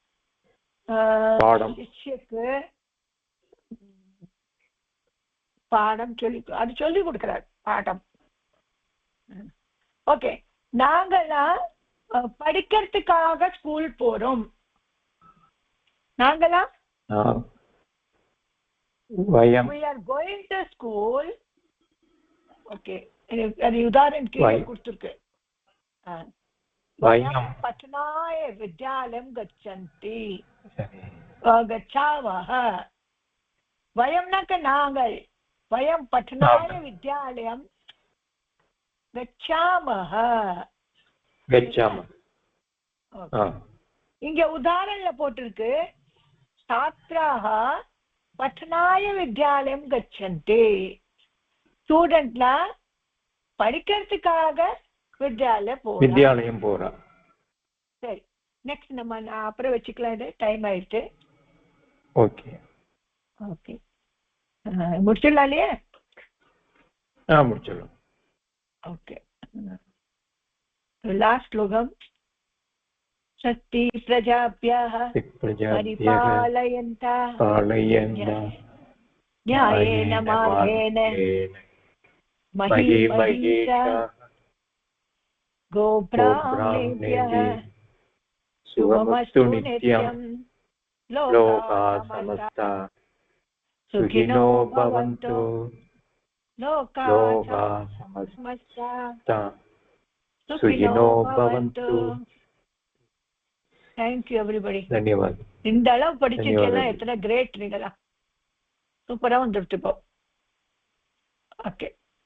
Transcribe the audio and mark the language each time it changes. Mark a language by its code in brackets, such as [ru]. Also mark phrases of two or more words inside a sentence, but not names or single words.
[ta] சிஷ்யக்கு பாடம் சொல்லி கொடுக்கிறார். பாடம். ஓகே. நாங்கெல்லாம் படிக்கிறதுக்காக ஸ்கூல் போறோம். நாங்கெல்லாம் [en] we are going to school. [ta] ஓகே. அது உதாரணம் கீழே கொடுத்திருக்கு. [sa] वयं पठनाय विद्यालयं गच्छन्ति गच्छामः. वयं न नाங்கள் वयं पठनाय विद्यालयं गच्छामः. [ta] இங்க உதாரணல போட்டிருக்கு [sa] छात्राः पठनाय विद्यालयं गच्छन्ति. [ta] ஸ்டூடெண்ட்லாம் படிக்கிறதுக்காக வித்யாலயம் போறா. சரி, நெக்ஸ்ட் நம்ம அப்புறம் வச்சுக்கலாம். இது டைம் ஆயிடுச்சு. ஓகே ஓகே, முடிச்சிடலாம் இல்லையா? முடிச்சிடலாம். ஓகே. லாஸ்ட் ஸ்லோகம். [sa] शक्ति प्रजाभ्यः பரிபாலயन्तः न्यायेन मार्गेण महीमहीषा गोब्राह्मणेभ्यः शुभमस्तु नित्यं लोकाः समस्ताः सुखिनो भवन्तु. लोकाः समस्ताः सुखिनो भवन्तु. [en] Thank you everybody. [sa] धन्यवाद. [ta] இந்த அளவு படிச்சிருக்கீங்க. எத்தனை கிரேட் நீங்களா. சூப்பரா வந்துருச்சு இப்போ. ஓகே.